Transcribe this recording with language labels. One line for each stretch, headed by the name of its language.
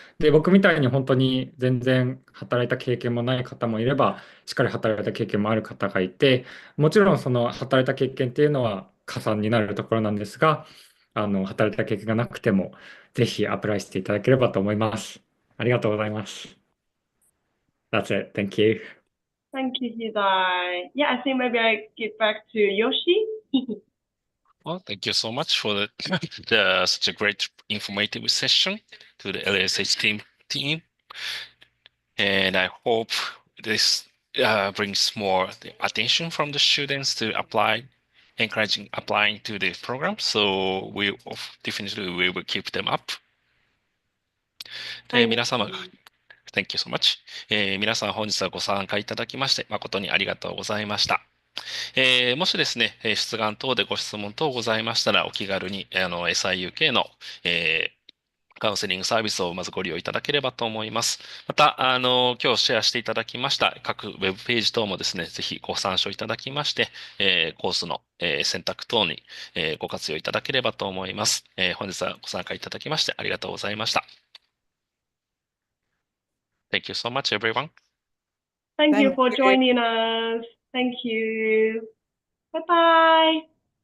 Japanese: で、僕みたいに本当に全然働いた経験もない方もいれば、しっかり働いた経験もある方がいて、もちろんその働いた経験っていうのは加算になるところなんですが、働いた経験がなくても、ぜひアプライしていただければと思います。ありがとうございます。
English: That's it. Thank you. Thank you, Hidai. Yeah, I think maybe I give back to Yoshi. Well, thank you so much for such a great informative session to the LSHTM team. And I hope this brings more attention from the students to encouraging applying to the program. So we will keep them up.
Japanese: 皆様、
English: Thank you so much.
Japanese: 皆さん本日はご参加いただきまして誠にありがとうございました。もしですね、出願等でご質問等ございましたら、お気軽にSIUK の、カウンセリングサービスをまずご利用いただければと思います。また、今日シェアしていただきました各ウェブページ等もですね、ぜひご参照いただきまして、コースの、選択等に、ご活用いただければと思います。本日はご参加いただきましてありがとうございました。
English: Thank you so much, everyone. Thank you for joining us. Thank you. Bye-bye.